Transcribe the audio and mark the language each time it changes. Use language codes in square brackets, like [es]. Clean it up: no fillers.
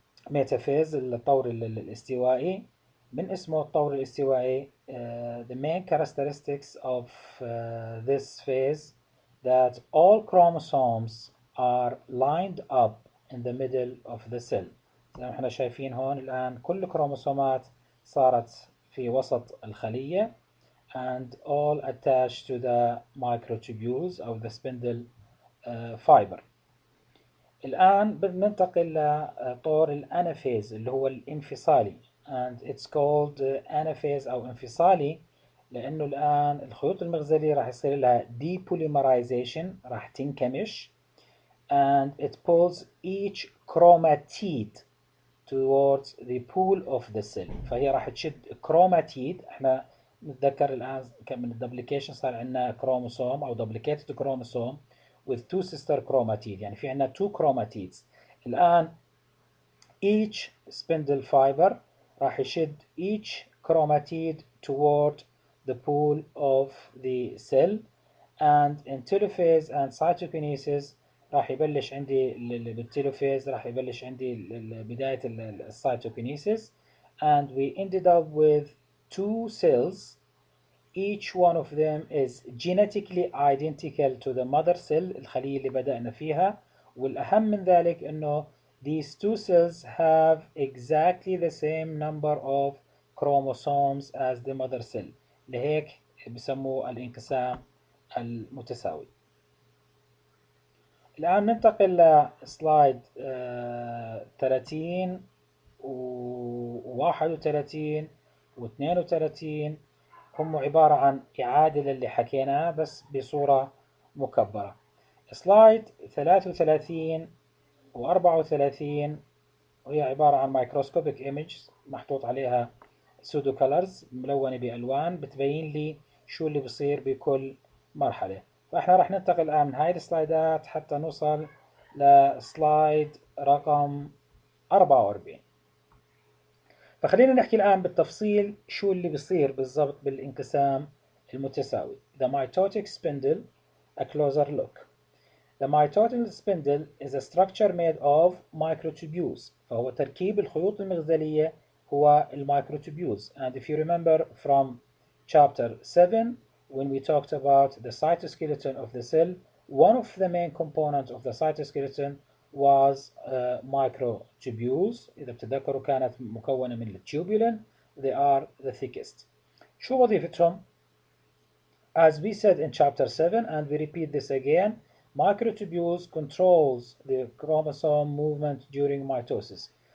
[ar] metaphase, الطور الاستوائي. من اسمه الطور الاستوائي, [en] the main characteristics of this phase that all chromosomes are lined up in the middle of the cell. [ar] زي ما احنا شايفين هون الآن كل كروموسومات صارت في وسط الخلية, [en] and all attached to the microtubules of the spindle fiber. [ar] الآن بننتقل لطور الانافيز اللي هو الانفصالي, [en] and it's called anaphase [ar] أو انفصالي لأنه الآن الخيوط المغزلية راح يصير لها depolymerization, راح تنكمش, [en] and it pulls each chromatid towards the pool of the cell. [ar] فهي راح تشد chromatid. احنا نتذكر الآن من الدبليكيشن صار عندنا كروموسوم أو [en] duplicated chromosome with 2 sister chromatids, [ar] يعني في عندنا 2 chromatids. [en] الآن each spindle fiber [ar] راح يشد [en] each chromatid toward the pool of the cell, and in telophase and cytokinesis [ar] راح يبلش عندي بالتيلوفيز راح يبلش عندي بداية الcytokinesis, [en] and we ended up with 2 cells. Each one of them is genetically identical to the mother cell, [ar] الخلية اللي بدأنا فيها, والأهم من ذلك إنه [en] these 2 cells have exactly the same number of chromosomes as the mother cell. [ar] لهيك بسموه الانقسام المتساوي. الآن ننتقل لسلايد 30 و 31 و 32 هم عبارة عن إعادة للي حكيناه بس بصورة مكبرة. سلايد 33 و34 وهي عبارة عن مايكروسكوبيك ايمج محطوط عليها سودو كولرز ملونة بألوان بتبين لي شو اللي بصير بكل مرحلة. فاحنا راح ننتقل الآن من هاي السلايدات حتى نوصل لسلايد رقم 44. فخلينا نحكي الآن بالتفصيل شو اللي بصير بالضبط بالانقسام المتساوي. [en] The mitotic spindle, a closer look. The mitotic spindle is a structure made of microtubules. [ar] فهو تركيب الخيوط المغزلية هو الميكروتوبيولز. [en] And if you remember from chapter 7 when we talked about the cytoskeleton of the cell, one of the main components of the cytoskeleton was microtubules. [ar] إذا بتتذكروا كانت مكونة من التubulin. [en] They are the thickest. [ar] شو وظيفتهم؟ [en] As we said in chapter 7 and we repeat this again, microtubules controls the chromosome movement during mitosis.